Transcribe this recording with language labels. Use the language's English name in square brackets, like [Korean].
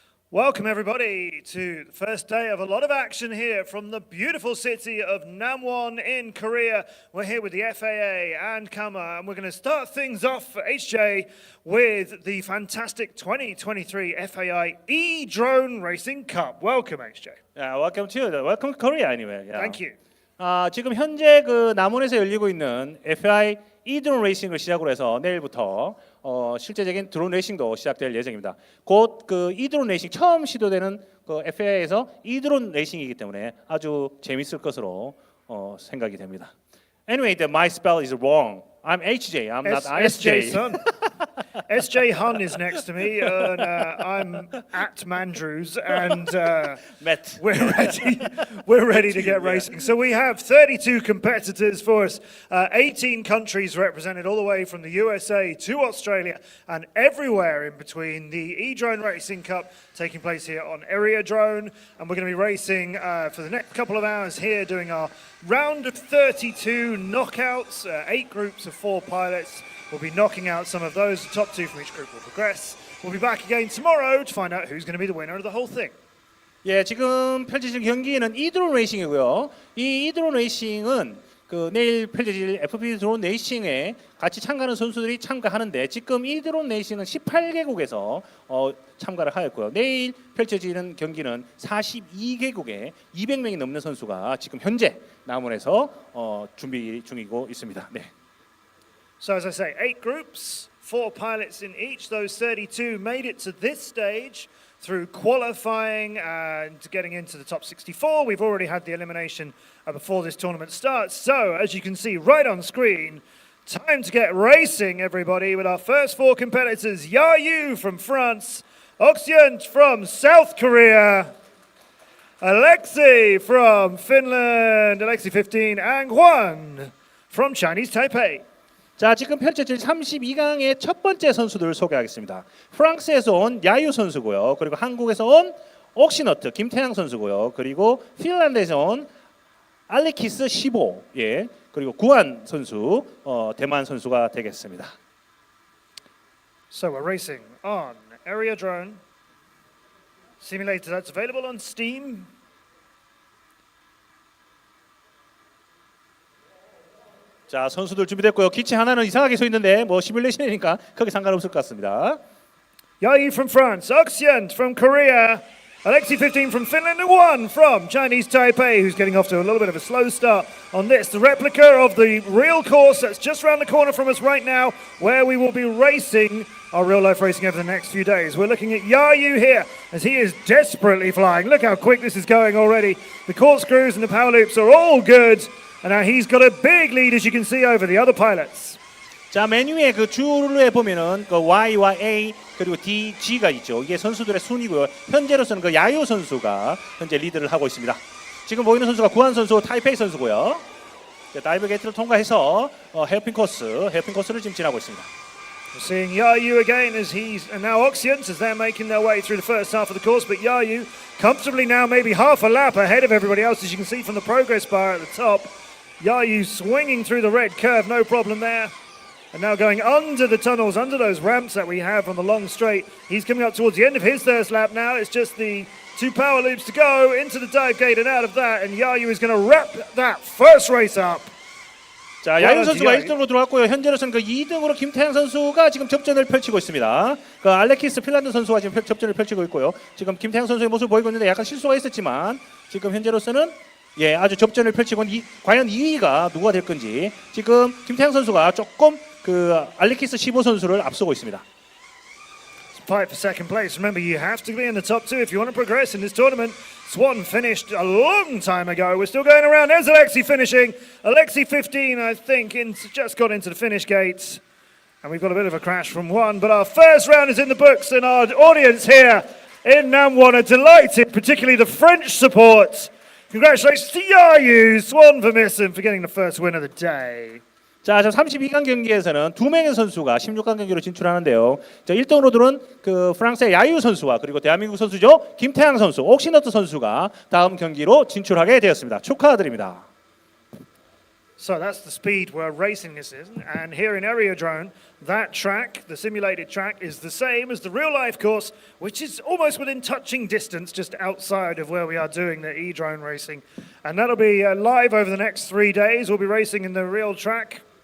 [English] Welcome everybody to the first day of a lot of action here from the beautiful city of Namwon in Korea. We're here with the FAA and Kama, and we're going to start things off for HJ with the fantastic 2023 FAI E-Drone Racing Cup. Welcome HJ. Yeah, welcome Korea anyway. Yeah. Thank you. [Korean] 지금 현재 그 남원에서 열리고 있는 FAI E-드론 레이싱을 시작으로 해서 내일부터 실제적인 드론 레이싱도 시작될 예정입니다. 곧 그 E-드론 레이싱 처음 시도되는 그 FAI에서 E-드론 레이싱이기 때문에 아주 재밌을 것으로 생각이 됩니다. [English] Anyway, my spell is wrong. I'm HJ. I'm not SJ ISJ. son. SJ Hun is next to me, and I'm at Mandrews, and Matt. we're ready to get racing. So we have 32 competitors for us, 18 countries represented all the way from the USA to Australia and everywhere in between. The E-Drone Racing Cup taking place here on Aerodrome, and we're going to be racing for the next couple of hours here, doing our round of 32 knockouts, 8 groups of 4 pilots. We'll be knocking out some of those. The top 2 from each group will progress. We'll be back again tomorrow to find out who's going to be the winner of the whole thing. [Korean] 예, 지금 펼쳐질 경기는 이드론 레이싱이고요. 이 이드론 레이싱은 그 내일 펼쳐질 FP 드론 레이싱에 같이 참가하는 선수들이 참가하는데 지금 이드론 레이싱은 18개국에서 참가를 하였고요. 내일 펼쳐지는 경기는 42개국에 200명이 넘는 선수가 지금 현재 남원에서 준비 중이고 있습니다. 네. [English] So as I say, 8 groups, 4 pilots in each. Those 32 made it to this stage through qualifying and getting into the top 64. We've already had the elimination before this tournament starts. So as you can see right on screen, time to get racing, everybody, with our first 4 competitors. Yayu from France, Oxyant from South Korea, Alexei from Finland, Alexei 15, and Juan from Chinese Taipei. [Korean] 자, 지금 펼쳐질 32강의 첫 번째 선수들을 소개하겠습니다. 프랑스에서 온 야유 선수고요. 그리고 한국에서 온 옥시너트 김태양 선수고요. 그리고 핀란드에서 온 알레키스 15, 예, 그리고 구안 선수, 대만 선수가 되겠습니다. [English] So we're racing on Aerodrome simulator that's available on Steam. [Korean] 자, 선수들 준비됐고요. 기체 하나는 이상하게 서 있는데 뭐 시뮬레이션이니까 크게 상관없을 것 같습니다. [English] Yayu from France, Oxyant from Korea, Alexei 15 from Finland, and Juan from Chinese Taipei, who's getting off to a little bit of a slow start on this. The replica of the real course that's just around the corner from us right now, where we will be racing our real-life racing over the next few days. We're looking at Yayu here as he is desperately flying. Look how quick this is going already. The corkscrews and the power loops are all good. And now he's got a big lead, as you can see, over the other pilots. [Korean] 자, 메뉴에 그 줄에 보면은 그 Y와 A 그리고 D, G가 있죠. 이게 선수들의 순위고요. 현재로서는 그 야유 선수가 현재 리드를 하고 있습니다. 지금 보이는 선수가 구한 선수, 타이페이 선수고요. 다이브 게이트를 통과해서 헤어핀 코스를 지금 지나고 있습니다. [English] We're seeing Yayu again and now Oxyant as they're making their way through the first half of the course, but Yayu comfortably now maybe half a lap ahead of everybody else, as you can see from the progress bar at the top. Yayu swinging through the red curve, no problem there. And now going under the tunnels, under those ramps that we have on the long straight. He's coming up towards the end of his first lap now. It's just the 2 power loops to go into the dive gate and out of that. And Yayu is going to wrap that first race up. [Korean] 자, 야유 선수가 1등으로 들어왔고요. 현재로서는 그 2등으로 김태양 선수가 지금 접전을 펼치고 있습니다. 그 알레키스 핀란드 선수가 지금 접전을 펼치고 있고요. 지금 김태양 선수의 모습을 보이고 있는데 약간 실수가 있었지만 지금 현재로서는 예, 아주 접전을 펼치고 과연 2위가 누가 될 건지 지금 김태양 선수가 조금 그 알레키스 15 선수를 앞서고 있습니다. [English] Fight for second place. Remember, you have to be in the top 2 if you want to progress in this tournament. Swan finished a long time ago. We're still going around. There's Alexei finishing. Alexei 15, I think, just got into the finish gates. And we've got a bit of a crash from one. But our first round is in the books, and our audience here in Namwon are delighted, particularly the French support. Congratulations to Yayu, Swan Vermissen, for getting the first win of the day. [Korean] 자, 32강 경기에서는 2명의 선수가 16강 경기로 진출하는데요. 자, 1등으로 들어온 그 프랑스의 야유 선수와 그리고 대한민국 선수죠. 김태양 선수, 옥시너트 선수가 다음 경기로 진출하게 되었습니다. 축하드립니다. [English] So that's the speed we're racing this in. And here in Aerodrome, that track, the simulated track, is the same as the real-life course, which is almost within touching distance, just outside of where we are doing the e-drone racing. And that'll be live over the next 3 days. We'll be racing in the real track.